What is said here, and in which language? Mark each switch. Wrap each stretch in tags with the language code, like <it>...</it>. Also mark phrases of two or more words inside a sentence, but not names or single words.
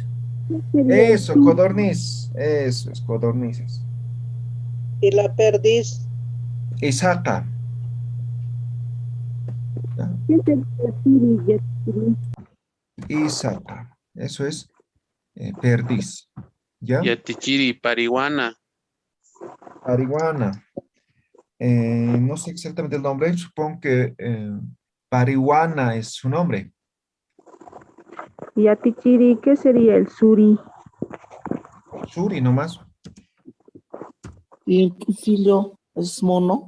<es>Eso, codorniz. Eso es, codornices. Y la perdiz, Isaca. ¿Ya? Isaca. Eso es perdiz. ¿Ya? Yatichiri, parihuana. Parihuana. No sé exactamente el nombre. Supongo que parihuana es su nombre. Yatichiri, ¿qué sería el suri? Suri nomás. ¿Y el cusillo es mono?</es>